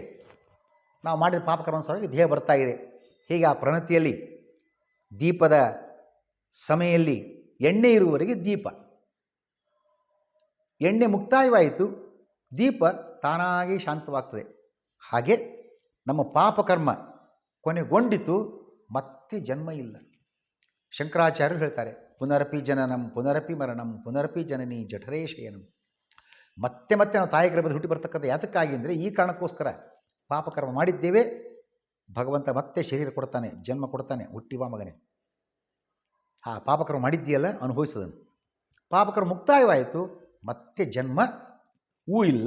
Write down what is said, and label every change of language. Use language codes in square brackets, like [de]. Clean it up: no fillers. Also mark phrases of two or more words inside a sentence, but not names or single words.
[kn] ನಾವು ಮಾಡಿದ ಪಾಪಕರ್ಮಾನುಸಾರವಾಗಿ ದೇಹ ಬರ್ತಾ ಇದೆ. ಹೀಗೆ ಆ ಪ್ರಣತಿಯಲ್ಲಿ ದೀಪದ ಸಮಯಲ್ಲಿ ಎಣ್ಣೆ ಇರುವವರೆಗೆ ದೀಪ, ಎಣ್ಣೆ ಮುಕ್ತಾಯವಾಯಿತು, ದೀಪ ತಾನಾಗಿ ಶಾಂತವಾಗ್ತದೆ. ಹಾಗೆ ನಮ್ಮ ಪಾಪಕರ್ಮ ಕೊನೆಗೊಂಡಿತು, ಮತ್ತೆ ಜನ್ಮ ಇಲ್ಲ. ಶಂಕರಾಚಾರ್ಯರು ಹೇಳ್ತಾರೆ, [sa] ಪುನರಪಿ ಜನನಂ ಪುನರಪಿ ಮರಣಂ ಪುನರಪಿ ಜನನಿ ಜಠರೇ ಶಯನಂ. [kn] ಮತ್ತೆ ಮತ್ತೆ ನಾವು ತಾಯಿ ಗರ್ಭದ ಹುಟ್ಟಿ ಬರ್ತಕ್ಕಂಥ ಯಾತಕ್ಕಾಗಿ ಅಂದರೆ ಈ ಕಾರಣಕ್ಕೋಸ್ಕರ ಪಾಪಕರ್ಮ ಮಾಡಿದ್ದೇವೆ. ಭಗವಂತ ಮತ್ತೆ ಶರೀರ ಕೊಡ್ತಾನೆ, ಜನ್ಮ ಕೊಡ್ತಾನೆ, ಹುಟ್ಟಿವ ಮಗನೇ. ಆ ಪಾಪಕರ್ಮ ಮಾಡಿದ್ದೀಯಲ್ಲ, ಅನುಭವಿಸೋದನ್ನು. ಪಾಪಕರ್ಮ ಮುಕ್ತಾಯವಾಯಿತು, ಮತ್ತೆ ಜನ್ಮವೂ ಇಲ್ಲ.